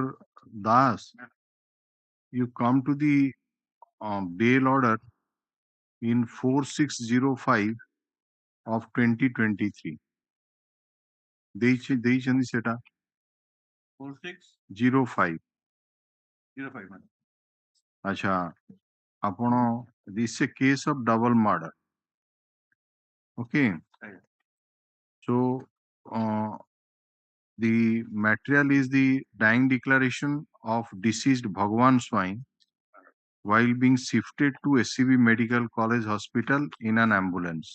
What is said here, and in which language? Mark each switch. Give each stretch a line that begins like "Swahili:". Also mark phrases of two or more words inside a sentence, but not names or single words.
English: Das, you come to the bail order in 4605 of 2023
Odia: ଦେଇଛନ୍ତି ସେଟା
English: 4605 05 अच्छा ଆପଣ this is a case of double murder okay so the material is the dying declaration of deceased Bhagwan Swain while being shifted to SCB Medical College Hospital in an ambulance.